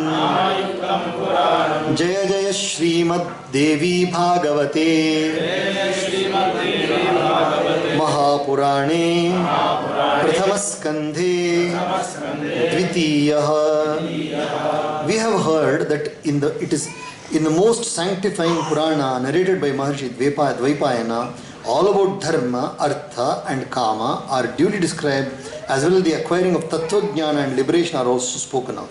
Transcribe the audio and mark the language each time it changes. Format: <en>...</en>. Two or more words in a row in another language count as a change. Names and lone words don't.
<sa>ಜಯ ಜಯ ಶ್ರೀಮದ್ ದೇವಿ ಭಾಗವತೆ ಮಹಾಪುರಾಣೇ ಪ್ರಥಮಸ್ಕಂಧೇ ದ್ವಿತೀಯಃ.</sa> <en>We have heard that in the most sanctifying Purana narrated by Maharshi Dvaipayana, all about dharma, artha and kama are duly described, as well as the acquiring of tattva-jnana and liberation are also spoken of.</en>